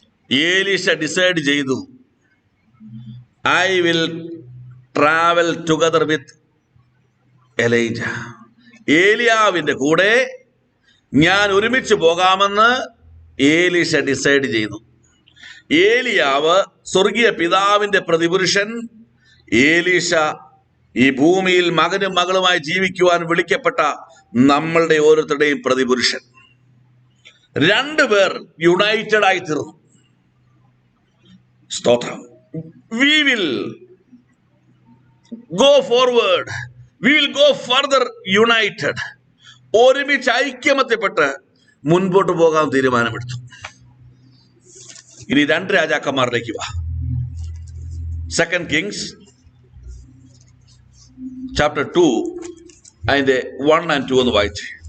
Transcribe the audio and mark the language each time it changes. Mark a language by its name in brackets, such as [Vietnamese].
[Malayalam] Elisha decide ചെയ്തു, [English] I will travel together with Elijah. [Malayalam] ഏലിയാവിന്റെ കൂടെ ഞാൻ ഒരുമിച്ച് പോകാമെന്ന് ഏലീശ ഡിസൈഡ് ചെയ്തു. ഏലിയാവ് സ്വർഗീയ പിതാവിന്റെ പ്രതിപുരുഷൻ, ഏലീശ ഈ ഭൂമിയിൽ മകനും മകളുമായി ജീവിക്കുവാൻ വിളിക്കപ്പെട്ട നമ്മളുടെ ഓരോരുത്തരുടെയും പ്രതിപുരുഷൻ. 2 പേർ യുണൈറ്റഡ് ആയി തീർന്നു. സ്തോത്രം. [English] We will go forward. We will go further united. [Malayalam] ഒരുമിച്ച് ഐക്യമത്യപ്പെട്ട് മുൻപോട്ട് പോകാൻ തീരുമാനമെടുത്തു. ഇനി 2 രാജാക്കന്മാരിലേക്ക് വാ. 2 Kings chapter 2 അതിന്റെ 1 and 2 ഒന്ന് വായിച്ചു.